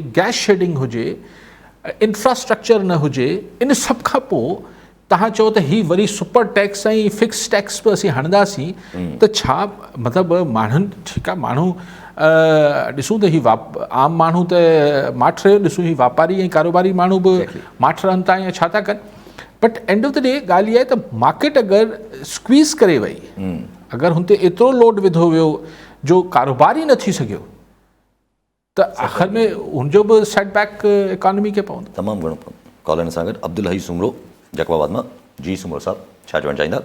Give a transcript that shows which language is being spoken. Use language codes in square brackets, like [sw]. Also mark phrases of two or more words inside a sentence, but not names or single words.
[en] gas shedding [sd] हुजे, इंफ्रास्ट्रक्चर न हुजे, इन सभ खां पोइ तव्हां चओ त हीउ वरी [en] super tax [sd] ऐं [en] fix tax [sd] बि असीं हणंदासीं, त छा मतिलबु माण्हुनि, ठीकु आहे, माण्हू ॾिसूं त हीउ आम माण्हू त माठ रहियो, ॾिसूं हीउ वापारी ऐं कारोबारी माण्हू बि माठ रहनि था या छा था कनि, [en] but end of the day [sd] ॻाल्हि इहा आहे त मार्केट अगरि स्क्वीज़ करे वई, अगरि हुन ते एतिरो लोड विधो वियो जो कारोबार ई न थी सघियो, त आख़िर में हुनजो बि [en] setback economy [sd] खे पवंदो। तमामु घणो पवंदो। कॉलर सां गॾु अब्दुल हई सुमरो जकवाबाद मां। जी सुमरो साहब, छा चवणु चाहींदा?